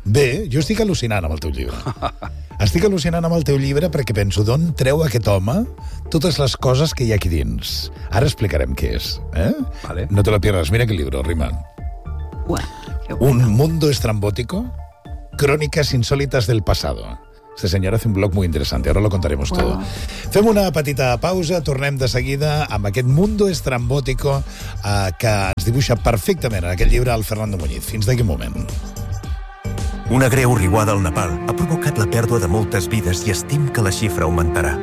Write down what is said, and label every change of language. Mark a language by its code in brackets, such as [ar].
[ca] Bé, jo estic al·lucinant amb el teu llibre. Estic al·lucinant amb el teu llibre perquè penso, d'on treu aquest home totes les coses que hi ha aquí dins? Ara explicarem què és, eh? Vale. [es] No te la pierdes, [ca] mira aquest llibre, Rima. [es] Un mundo estrambótico, crónicas insólitas del pasado. [ca] Este senyor ha fet un blog molt interessant, ara [es] lo contaremos todo. [ca] Fem una petita pausa, tornem de seguida amb aquest mundo estrambótico que ens dibuixa perfectament en aquest llibre el Fernando Muñiz. Fins d'aquí un moment. Una greu riuada al Nepal ha provocat la pèrdua de moltes vides i estim que la xifra augmentarà.